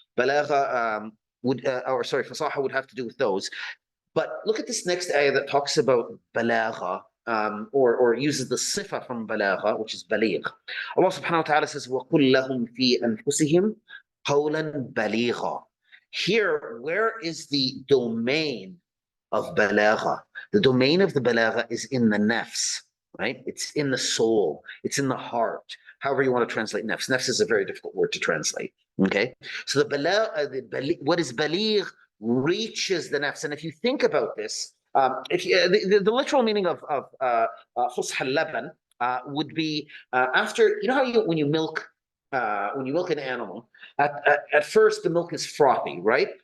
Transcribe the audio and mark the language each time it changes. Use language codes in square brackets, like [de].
[en] Balagha fasaha would have to do with those. But look at this next ayah that talks about balagha, or uses the sifa from balagha, which is baligh. Allah subhanahu wa ta'ala says, [ar] وَقُلْ لَهُمْ فِي أَنفُسِهِمْ قَوْلًا بَلِيغًا. [en] Here, where is the domain of balagha? The domain of the balagha is in the nafs, right? It's in the soul. It's in the heart. However you want to translate nafs. Nafs is a very difficult word to translate. Okay, so the balagh, what is baligh, reaches the nafs. And if you think about this, the literal meaning of fusha al-laban would be after, how when you milk an animal, at first the milk is frothy, right?